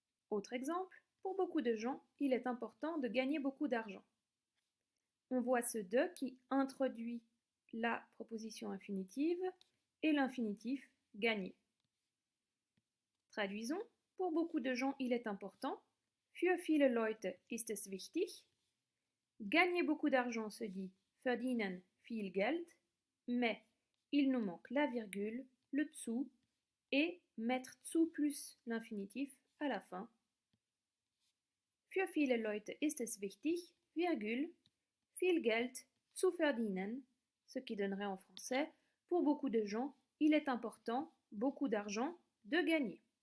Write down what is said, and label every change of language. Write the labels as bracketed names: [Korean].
[French] Autre exemple, pour beaucoup de gens, il est important de gagner beaucoup d'argent. On voit ce de qui introduit la proposition infinitive et l'infinitif gagner. Traduisons, pour beaucoup de gens, il est important. [German] Für viele Leute ist es wichtig. [French] Gagner beaucoup d'argent se dit [German] verdienen viel Geld, [French] mais il nous manque la virgule, le zu, et mettre zu plus l'infinitif à la fin. [German] Für viele Leute ist es wichtig, virgule, viel Geld zu verdienen, [French] ce qui donnerait en français, pour beaucoup de gens, il est important, beaucoup d'argent, de gagner.